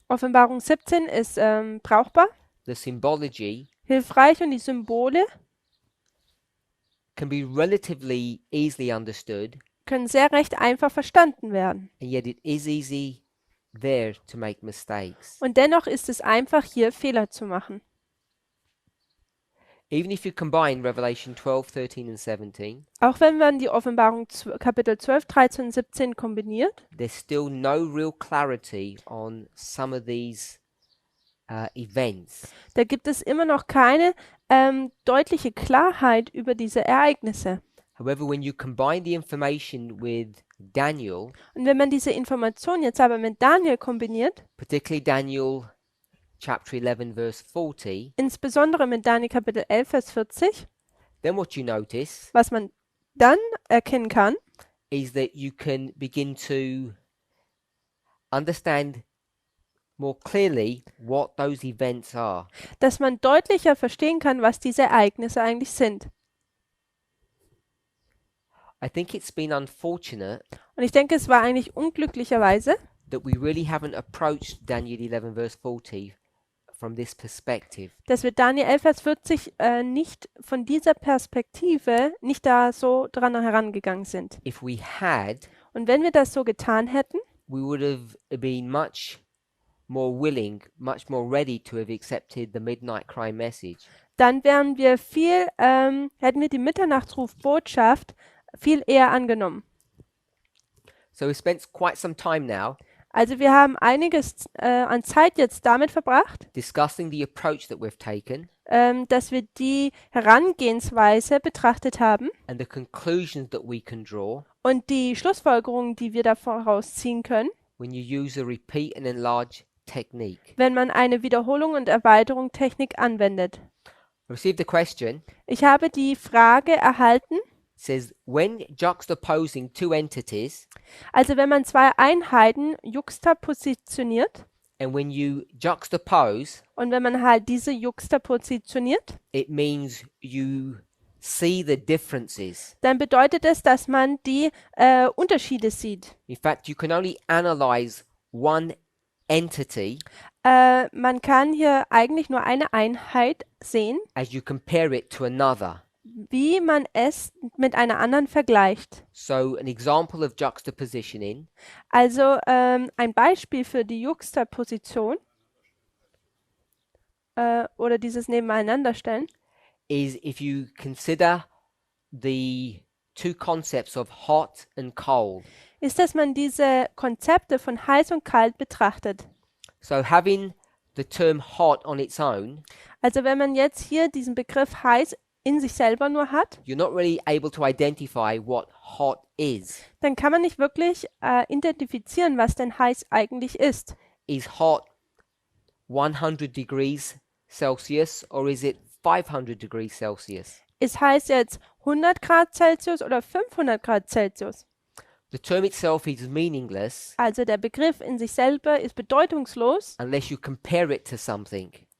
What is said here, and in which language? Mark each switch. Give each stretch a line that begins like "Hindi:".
German: Offenbarung 17 ist brauchbar,
English: The symbology
German: hilfreich und die Symbole
English: can be relatively easily understood,
German: können sehr recht einfach verstanden werden.
English: and yet it is easy there to make mistakes.
German: Und dennoch ist es einfach, hier Fehler zu machen.
English: Even if you combine Revelation 12, 13 and 17,
German: Auch wenn man die Offenbarung Kapitel 12, 13 und 17 kombiniert,
English: there's still no real clarity on some of these events.
German: da gibt es immer noch keine deutliche Klarheit über diese Ereignisse.
English: However, when you combine the information with Daniel,
German: Und wenn man diese Information jetzt aber mit Daniel kombiniert,
English: particularly Daniel chapter 11 verse 40,
German: insbesondere mit Daniel Kapitel 11, Vers 40,
English: then what you notice
German: was man dann erkennen kann,
English: is that you can begin to understand more clearly what those events are.
German: dass man deutlicher verstehen kann, was diese Ereignisse eigentlich sind.
English: I think it's been unfortunate
German: Und ich denke, es war eigentlich unglücklicherweise,
English: that we really haven't approached Daniel 11 verse 40 from this perspective.
German: dass wir Daniel 11, Vers 40 nicht von dieser Perspektive nicht da so dran herangegangen sind.
English: If we had,
German: Und wenn wir das so getan hätten,
English: we would have been much more willing, much more ready to have accepted the midnight cry message.
German: dann wären wir hätten wir die Mitternachtsruf-Botschaft viel eher angenommen.
English: So we spent quite some time now
German: Also wir haben einiges an Zeit jetzt damit verbracht,
English: discussing the approach that we've taken
German: dass wir die Herangehensweise betrachtet haben
English: and the conclusions that we can draw
German: und die Schlussfolgerungen, die wir daraus ziehen können,
English: when you use a repeat and enlarge technique.
German: wenn man eine Wiederholung und Erweiterung Technik anwendet.
English: I received a question.
German: Ich habe die Frage erhalten,
English: It says, when juxtaposing two entities
German: also wenn man zwei Einheiten juxtapositioniert
English: and when you juxtapose,
German: und wenn man halt diese juxtapositioniert,
English: it means you see the differences.
German: dann bedeutet es, dass man die Unterschiede sieht.
English: In fact, you can only analyze one entity
German: Man kann hier eigentlich nur eine Einheit sehen,
English: as you compare it to another.
German: wie man es mit einer anderen vergleicht.
English: So an example of juxtapositioning
German: Also ein Beispiel für die Juxtaposition oder dieses Nebeneinanderstellen
English: is if you consider the two concepts of hot and cold.
German: ist, dass man diese Konzepte von heiß und kalt betrachtet.
English: So having the term hot on its own,
German: Also wenn man jetzt hier diesen Begriff heiß in sich selber nur hat,
English: you're not really able to identify what hot is.
German: dann kann man nicht wirklich identifizieren, was denn heiß eigentlich ist.
English: Is hot 100 degrees Celsius or is it 500 degrees Celsius?
German: Ist heiß jetzt 100 Grad Celsius oder 500 Grad Celsius?
English: The term itself is meaningless
German: Also der Begriff in sich selber ist bedeutungslos,
English: unless you compare it to something.